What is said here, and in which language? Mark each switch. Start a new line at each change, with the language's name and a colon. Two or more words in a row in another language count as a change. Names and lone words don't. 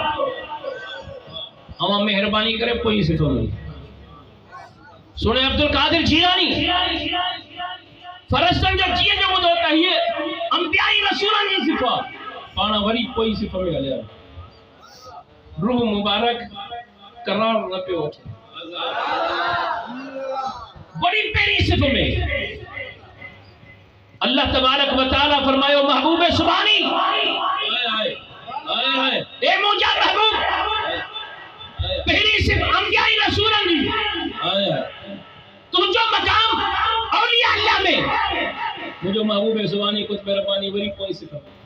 Sindhi: अवां मेहरबानी करे पोई सिफ़त में सुने अब्दुल कादिर जिलानी फरिश्तन जो जीअं जो ॿुधो त हीअ अंबिया रसूलन जी सिफ़त पाण वरी पोई सिफ़त में हलिया रूह मुबारक करार न पियो वठे बड़ी पहिरीं सिफ़त में अल्लाह
Arabic: تبارك وتعالى
Sindhi: फरमायो महबूब सुभानी ए मुंहिंजा महबूब पहिरीं सिफ़त अंबिया रसूलन जी तुंहिंजो मकाम औलिया अल्लाह में मुंहिंजो महबूब सुभानी कुतुब रब्बानी वरी पोई सिफ़त